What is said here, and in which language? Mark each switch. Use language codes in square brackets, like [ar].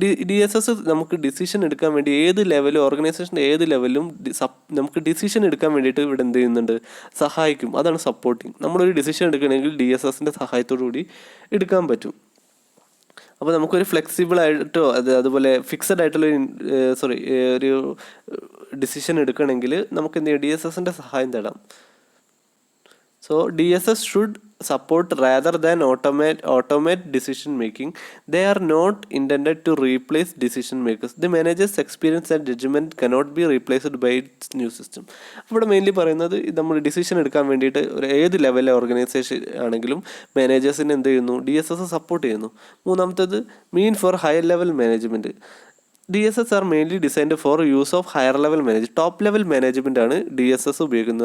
[ml] DSS നമുക്ക് decision എടുക്കാൻ വേണ്ടി ഏത് ലെവലും ഓർഗനൈസേഷൻ്റെ ഏത് ലെവലും നമുക്ക് ഡിസിഷൻ എടുക്കാൻ വേണ്ടിയിട്ട് ഇവിടെ എന്ത് ചെയ്യുന്നുണ്ട്? സഹായിക്കും. അതാണ് സപ്പോർട്ടിങ്. നമ്മളൊരു ഡിസിഷൻ എടുക്കണമെങ്കിൽ DSSൻ്റെ സഹായത്തോടു കൂടി എടുക്കാൻ പറ്റും. അപ്പോൾ നമുക്കൊരു ഫ്ലെക്സിബിൾ ആയിട്ടോ അതുപോലെ ഫിക്സഡ് ആയിട്ടുള്ള ഒരു ഡിസിഷൻ എടുക്കണമെങ്കിൽ നമുക്ക് എന്ത് ചെയ്യും? DSSൻ്റെ സഹായം തേടാം. [en] So DSS should support rather than automate decision making. They are not intended to replace decision makers. The manager's experience and judgment cannot be replaced by its new system. [ml] ഇവിടെ mainly പറയുന്നത് നമ്മൾ decision എടുക്കാൻ വേണ്ടിയിട്ട് ഏത് ലെവലിലെ organisation ആണെങ്കിലും മാനേജേഴ്സിനെ എന്ത് ചെയ്യുന്നു? DSS support ചെയ്യുന്നു. മൂന്നാമത്തേത് [en] Mean for higher level management. DSS are mainly designed for use of higher level top level management [ml] ആണ് DSS ഉപയോഗിക്കുന്നത്.